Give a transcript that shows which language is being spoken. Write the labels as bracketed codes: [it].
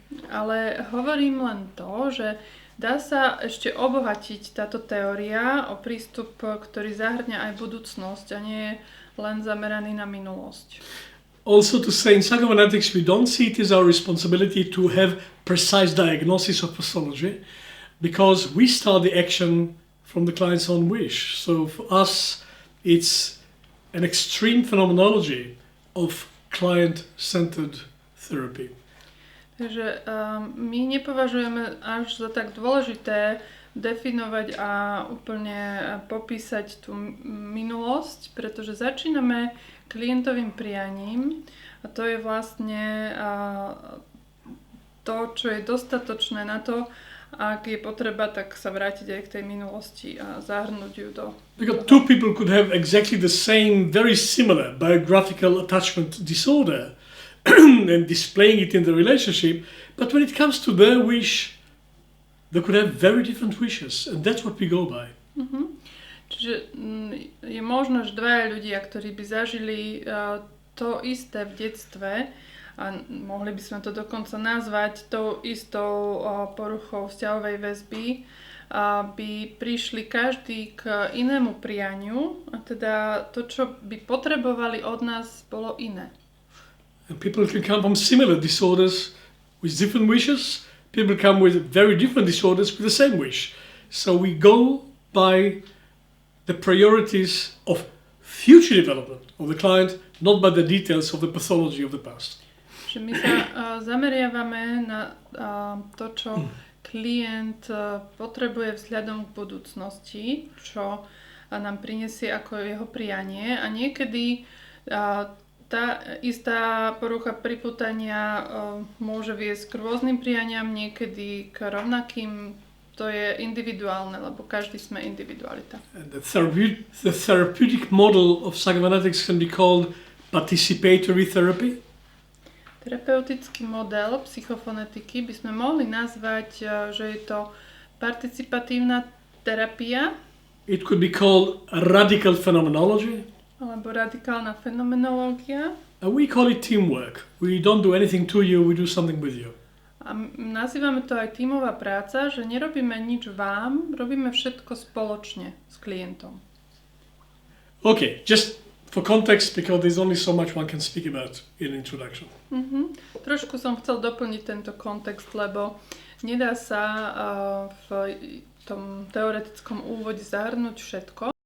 [sk] Ale hovorím len to, že dá sa ešte obohatiť táto teória o prístup, ktorý zahŕňa aj budúcnosť a nie je len zameraný na minulosť. [en] Also to say in psychophonetics we don't see it as our responsibility to have precise diagnosis of pathology because we start the action from the client's own wish. So for us, it's an extreme phenomenology of client-centered therapy. [sk] Takže my nepovažujeme až za tak dôležité definovať a úplne popísať tú minulosť, pretože začíname klientovým prianím a to je vlastne to, čo je dostatočné na to, ak je potreba, tak sa vrátiť aj k tej minulosti a zahrnúť ju do... [en] Because two people could have exactly the same, very similar biographical attachment disorder and displaying it in the relationship, but when it comes to their wish, they could have very different wishes, and that's what we go by. [sk] Čiže je možno, že dvaja ľudia, ktorí by zažili to isté v detstve, a mohli by sme to dokonca nazvať tou istou poruchou vzťahovej väzby, by prišli každý k inému prianiu a teda to, čo by potrebovali od nás, bolo iné. [en] And people can come from similar disorders with different wishes. People come with very different disorders with the same wish. So we go by the priorities of future development of the client, not by the details of the pathology of the past. [sk] Že my sa zameriavame na to, čo klient potrebuje vzhľadom k budúcnosti, čo nám prinesie ako jeho prianie a niekedy tá istá porucha pripútania môže viesť k rôznym prianiam, niekedy k rovnakým. To je individuálne, lebo každý sme individualita. [en] The therapeutic model of psychophonetics can be called participatory therapy. [sk] Terapeutický model psychofonetiky by sme mohli nazvať, že je to participatívna terapia. [en] It could be called radical phenomenology. [sk] Alebo radikálna fenomenológia. [en] And we call it teamwork. We don't do anything to you, we do something with you. [sk] A nazývame to aj tímová práca, že nerobíme nič vám, robíme všetko spoločne s klientom. [en] Okay, just for context, because there's only so much one can speak about in introduction. [sk] Trošku som chcel doplniť tento kontext, lebo nedá sa v tom teoretickom úvode zahrnúť všetko.